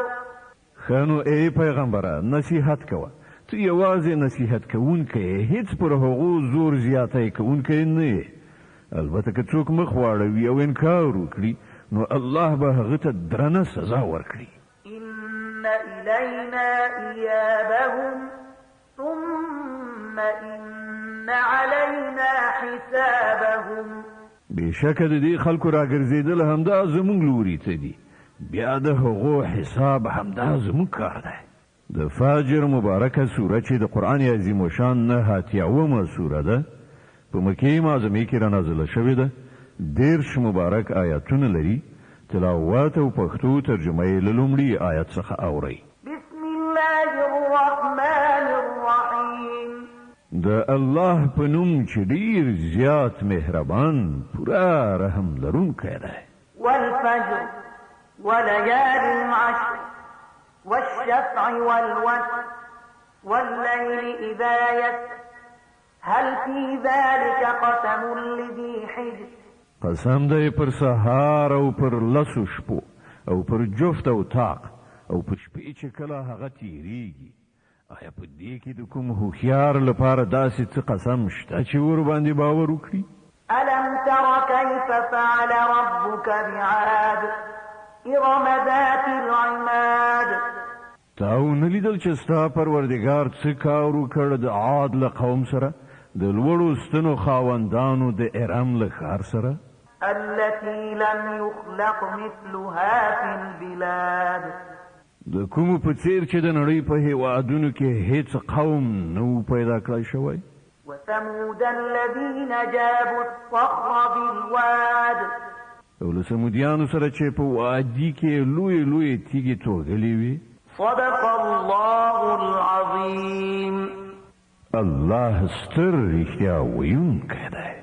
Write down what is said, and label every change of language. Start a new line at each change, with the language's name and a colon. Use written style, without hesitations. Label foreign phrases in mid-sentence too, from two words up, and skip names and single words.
Pashto: خانو ای پیغمبره نصیحت کوه ته یوازې نصیحت کوونکی هیڅ پر هغو زور زیاتی کوونکی نه البته که څوک مخ واړوي او انکار وکړي نو الله به هغه ته درنه سزا ورکړي
Arabic: إن إلينا إيابهم ثم إن علينا حسابهم
Pashto: بېشکه د دې خلکو راګرځېدل همدا زموږ لوري ته دي بیا د هغو حساب همدا زموږ کار دی د فاجر مبارکه سوره چې د قرآن عظیم الشان نه اتیاومه سوره ده په مکې معظمې کې را نازله شوې ده 10 مبارک آیاتونه لري تلاوت او پښتو ترجمه یې له لومړي آیت څخه اورئ
Arabic: بسم الله الرحمن الرحیم
Pashto: د الله په نوم چې ډیر زیات مهربان پورا رحم لرونکی دی
Arabic: والفجر وليال عشر والشفع والوتر والليل إذا يسر هل في ذلك قسم لذي حجر
Pashto: قسم دی پر سهار او پر لسو شپو او پر جفت او طاق او پر شپې چې کله هغه تیریږي آیا په دې کې د کوم هوښیار لپاره داسې څه قسم شته چې ور باندې باور وکړي
Arabic: ألم تر كيف فعل ربك بعاد إرم ذات العماد
Pashto: تاو نه لیدل چې ستا پروردګار څه کار وکړ د عاد له قوم سره د لوړو ستنو خاوندانو د ارم له ښار سره
Arabic: التي لم يخلق مثلها في البلاد
Pashto: د کومو په څیر چې د نړۍ په هیوادونو کې هیڅ قوم نه پیدا کړی شوی
Arabic: ثمود الذين جابوا الصخر بالواد
Pashto: او له سمودیانو سره چې په وادي کې لوی تیږې توغلې وي.
Arabic: صدق الله العظیم.
Pashto: الله ستر رښتیا ویونکی دی.